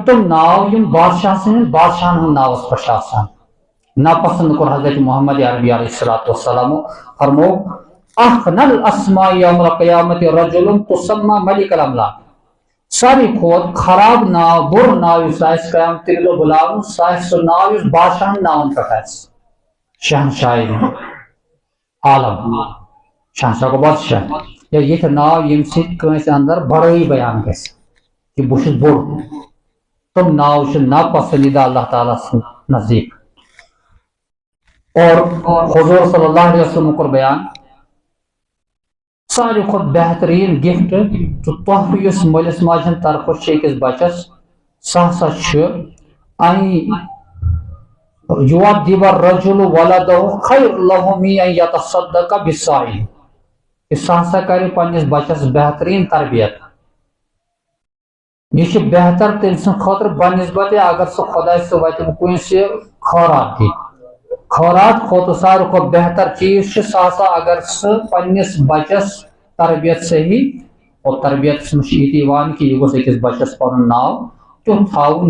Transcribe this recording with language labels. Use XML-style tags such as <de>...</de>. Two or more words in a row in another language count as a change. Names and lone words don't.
<ks>تِم ناو یِم بادشاہ سٕنٛدِس بادشاہن ہُنٛد ناوس پٮ۪ٹھ چھِ آسان ناپسند کوٚر حضرت محمد عربی</ks> <ar>علیہ الصلوۃ</ar> <ks>والسلام فرموو</ks> <ar>اخنى الاسماء یوم القیامۃ رجل تسمى ملک الاملاک</ar> <ks>ساروی کھۄتہٕ خراب ناو بُرٕ ناو یُس آسہِ قیامتٕکۍ دۄہ بُلاوُن سُہ آسہِ سُہ ناو یُس بادشاہن ناون پٮ۪ٹھ آسہِ شہنشاہ عالم شہنشاہ گوٚو بادشاہ یا یِتھۍ ناو ییٚمہِ سۭتۍ کٲنٛسہِ اندر بڑٲیی بیان گژھِ کہ بہٕ چھُس بوٚڑ تِم ناو چھِ ناپسندیدہ اللہ تعالیٰ سٕنٛدِ نزدیٖک اور حضور</ks> <ar>صلی اللہ علیہ وسلم</ar> <ks>کوٚر بیان ساروی کھۄتہٕ بہتریٖن گفٹ تہٕ تحفہٕ یُس مٲلِس ماجہِ ہٕنٛدِ طرفہٕ چھُ أکِس بچس سُہ ہسا چھُ</ks> <ar>یُؤدِّبُ الرَّجُلُ وَلَدَهُ خَیْرٌ لَهُ مِنْ أَنْ يَتَصَدَّقَ بِالصَّاعِ</ar> <ks>کہ سُہ ہسا کرِ پننس بچس بہتریٖن تربیت یہ چھُ بہتر تٔمۍ سٕنٛدِ خٲطرٕ بنسبتہِ اگر سُہ خۄداے صٲب وتہِ کٲنٛسہِ خٲرات دی خٲرات کھۄتہٕ ساروی کھۄتہٕ بہتر چیٖز چھُ سُہ ہسا اگر سُہ پننس بچس تربیت صحیح اور تربیتس منٛز چھُ یہِ تہِ یِوان کہ یہِ گوٚژھ أکِس بچس پنُن ناو تیُتھ تھاوُن</ks>